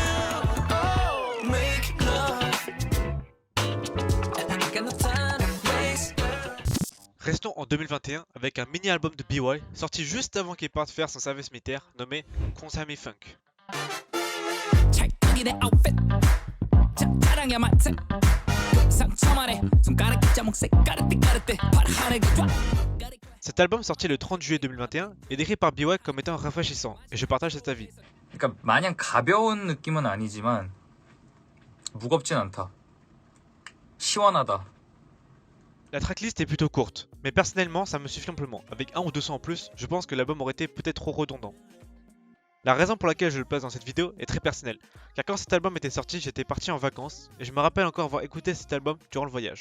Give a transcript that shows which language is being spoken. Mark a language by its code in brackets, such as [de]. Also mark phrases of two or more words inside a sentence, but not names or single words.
[fr] Restons en 2021 avec un mini-album de BY sorti juste avant qu'il parte faire son service militaire nommé Konsami Funk. Cet album sorti le 30 juillet 2021 est décrit par BY comme étant rafraîchissant et je partage cet avis. [ko] 그러니까 마냥 가벼운 느낌은 아니지만 무겁진 않다. 시원하다. [fr] La tracklist est plutôt courte, mais personnellement ça me suffit amplement. Avec un ou deux sons en plus, je pense que l'album aurait été peut-être trop redondant. La raison pour laquelle je le place dans cette vidéo est très personnelle, car quand cet album était sorti, j'étais parti en vacances, et je me rappelle encore avoir écouté cet album durant le voyage.